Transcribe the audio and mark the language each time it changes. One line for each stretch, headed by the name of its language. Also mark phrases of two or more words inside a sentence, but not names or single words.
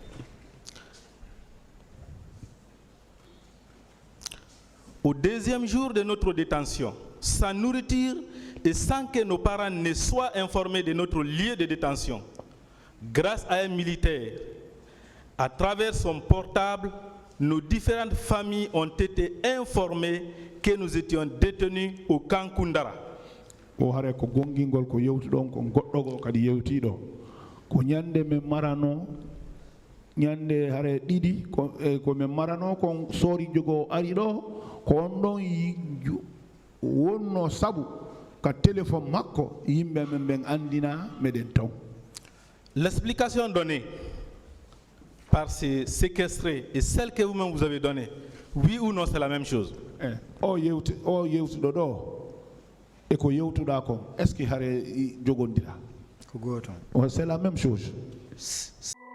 French: Au 2e jour de notre détention, sans nourriture et sans que nos parents ne soient informés de notre lieu de détention, grâce à un militaire, à travers son portable, nos différentes familles ont été informées que nous étions détenus au camp Koundara.
Fula: O hare ko gongingol ko yewtudon ko goddogo kadi yewtido ko nyande me marano nyande hare didi ko me marano ko sori jogo ari do ko on don wonno sabu ka téléphone makko yimbe men ben andina meden taw.
French: L'explication donnée par ces séquestrés et celle que vous-même vous avez donnée, oui ou non, c'est la même chose?
Fula: O yewtudo do et ko yewtuda ko
French: est-ce que
Fula: hare jogondira? Ko goto.
French: C'est la même chose.